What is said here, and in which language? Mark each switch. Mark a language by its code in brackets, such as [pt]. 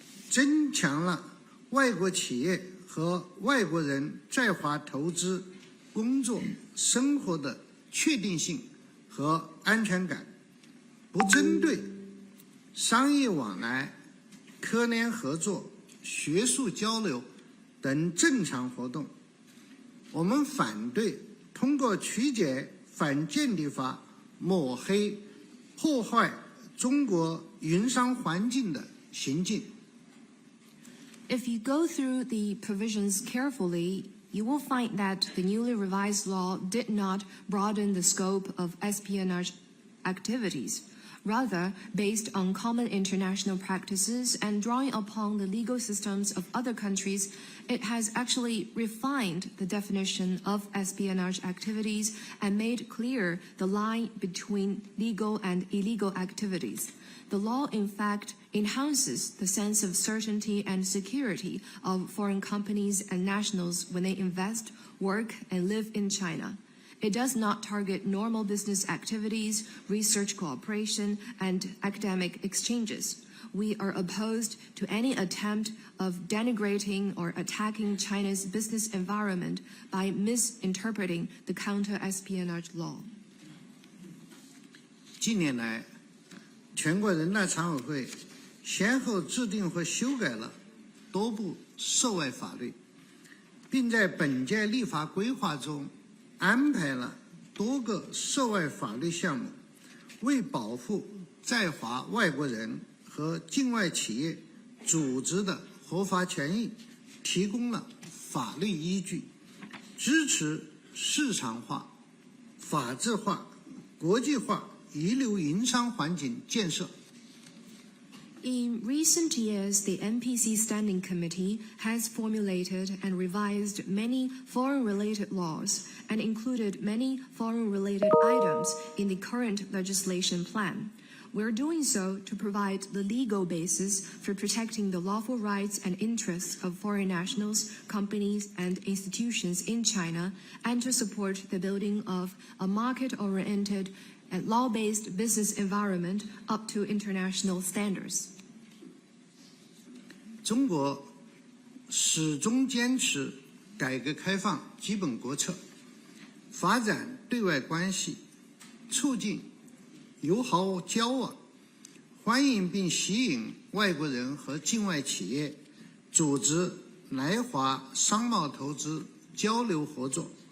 [zh] 增强了外国企业和外国人在华投资、工作、生活的确定性和安全感，不针对商业往来、科研合作、学术交流等正常活动。我们反对通过曲解反间谍法抹黑、破坏中国营商环境的行径。 [en] If you go through the provisions carefully, you will find that the newly revised law did not broaden the scope of espionage activities. Rather, based on common international practices and drawing upon the legal systems of other countries, it has actually refined the definition of espionage activities and made clear the line between legal and illegal activities. The law, in fact, enhances the sense of certainty and security of foreign companies and nationals when they invest, work, and live in China. It does not target normal business activities, research cooperation, and academic exchanges. We are opposed to any attempt of denigrating or attacking China's business environment by misinterpreting the counter-espionage law. [zh] 近年来，全国人大常委会先后制定和修改了多部涉外法律，并在本届立法规划中安排了多个涉外法律项目，为保护在华外国人和境外企业组织的合法权益提供了法律依据，支持市场化、法治化、国际化一流营商环境建设。 [en] In recent years, the NPC Standing Committee has formulated and revised many foreign-related laws and included many foreign-related items in the current legislation plan. We're doing so to provide the legal basis for protecting the lawful rights and interests of foreign nationals, companies, and institutions in China, and to support the building of a market-oriented and law-based business environment up to international standards. [zh] 中国始终坚持改革开放基本国策，发展对外关系，促进友好交往，欢迎并吸引外国人和境外企业组织来华商贸投资交流合作。